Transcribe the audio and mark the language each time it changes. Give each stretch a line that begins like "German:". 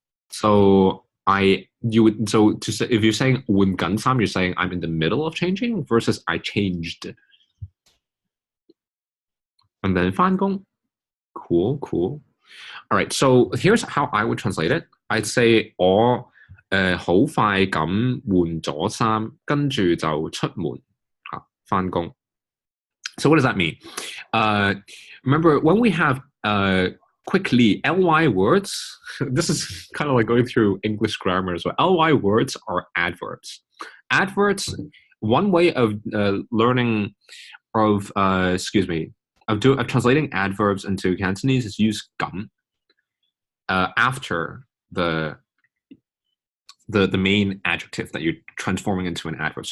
English: So to say, if you're saying
Chinese: 換緊衫,
English: you're saying I'm in the middle of changing versus I changed. And then 返工.Cool. All right, so here's how I would translate it. I'd say
Chinese: 我好快咁換咗衫，跟住就出門返工.
English: So what does that mean? Remember, when we have quickly ly words, this is kind of like going through English grammar as well. Ly words are adverbs. Adverbs, one way of learning of of translating adverbs into Cantonese is use 咁 after the main adjective that you're transforming into an adverb.